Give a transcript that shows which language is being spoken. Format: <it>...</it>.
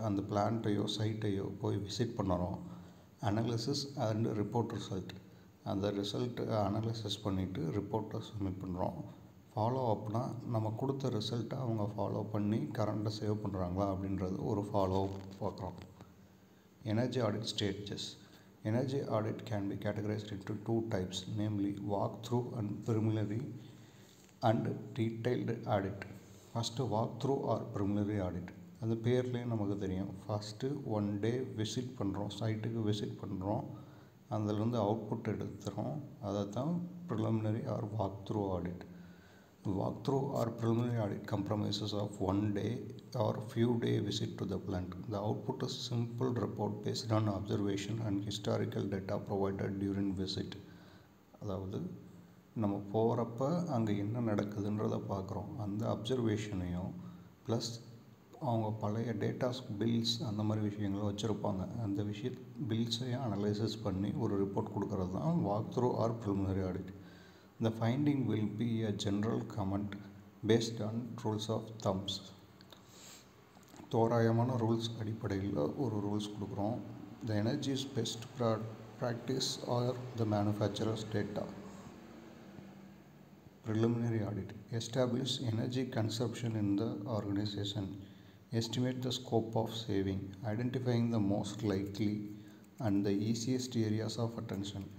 <ta>அந்த பிளான்ட்டையோ சைட்டையோ போய் விசிட் பண்ணுறோம்.</ta> <en>Analysis and report result.</en> <ta>அந்த ரிசல்ட்டை அனாலிசிஸ் பண்ணிவிட்டு ரிப்போர்ட்டை சப்மிட் பண்ணுறோம். ஃபாலோ அப்னா நம்ம கொடுத்த ரிசல்ட்டை அவங்க ஃபாலோ பண்ணி கரண்ட்டை சேவ் பண்ணுறாங்களா அப்படின்றது ஒரு ஃபாலோ பார்க்குறோம்.</ta> <en>Energy audit stages. Energy audit can be categorized into two types, namely walk-through and preliminary and detailed audit. First, walk-through or preliminary audit.</en> <ta>அந்த பேர்லேயே நமக்கு தெரியும். ஃபஸ்ட்டு 1 day விசிட் பண்ணுறோம், சைட்டுக்கு விசிட் பண்ணுறோம், அதிலேருந்து அவுட்புட் எடுத்துகிறோம். அதை தான்</ta> <en>preliminary or walk-through audit. Walk-through or preliminary audit comprises of 1 day or few day visit to the plant. The output is simple report based on observation and historical data provided during visit.</en> <ta>அதாவது நம்ம போகிறப்ப அங்கே என்ன நடக்குதுன்றதை பார்க்குறோம். அந்த அப்சர்வேஷனையும் plus அவங்க பழைய datas, bills, அந்த மாதிரி விஷயங்களும் வச்சுருப்பாங்க. அந்த பில்ஸையும் அனலைசிஸ் பண்ணி ஒரு ரிப்போர்ட் கொடுக்கறது தான் walk through R preliminary audit.</ta> <en>The finding will be a general comment based on rules of thumbs.</en> <ta>தோராயமான ரூல்ஸ் அடிப்படையில் ஒரு ரூல்ஸ் கொடுக்குறோம்.</ta> <en>The energy's best practice or the manufacturer's data. Preliminary audit. Establish energy consumption in the organization. Estimate the scope of saving. Identifying the most likely and the easiest areas of attention.</en>